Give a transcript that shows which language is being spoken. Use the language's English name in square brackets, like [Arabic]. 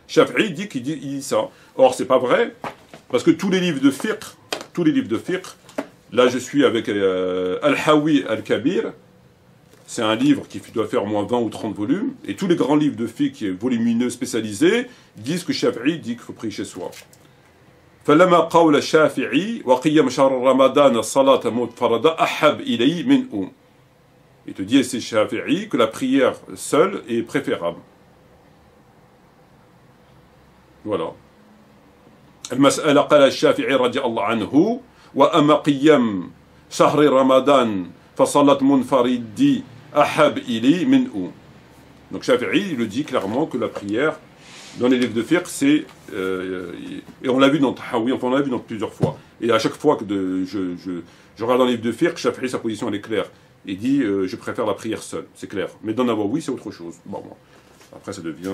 [French] Shafi'i dit qu'il dit ça. Or, c'est pas vrai, parce que tous les livres de fiqh, là je suis avec Al-Hawi Al-Kabir, c'est un livre qui doit faire au moins 20 ou 30 volumes, et tous les grands livres de fiqh volumineux spécialisés disent que Shafi'i dit qu'il faut prier chez soi. [Arabic] فلما قول الشافعي وقيم شهر رمضان الصلاة مفردة أحب إلي منه. [French] Il te dit, c'est Shafi'i, que la prière seule est préférable. Voilà. [Arabic] المسألة قال الشافعي رضي الله عنه وأما قيام شهر رمضان فصلاة منفردي أحب إلي منه. [French] Donc Shafi'i, il le dit clairement que la prière, dans les livres de fiqh, c'est... et on l'a vu dans Tahawi, enfin on l'a vu dans plusieurs fois. Et à chaque fois que je regarde dans les livres de fiqh, Shafi'i, sa position elle est claire. Il dit je préfère la prière seule, c'est clair. Mais dans Nawawi, c'est autre chose. Bon. Après ça devient...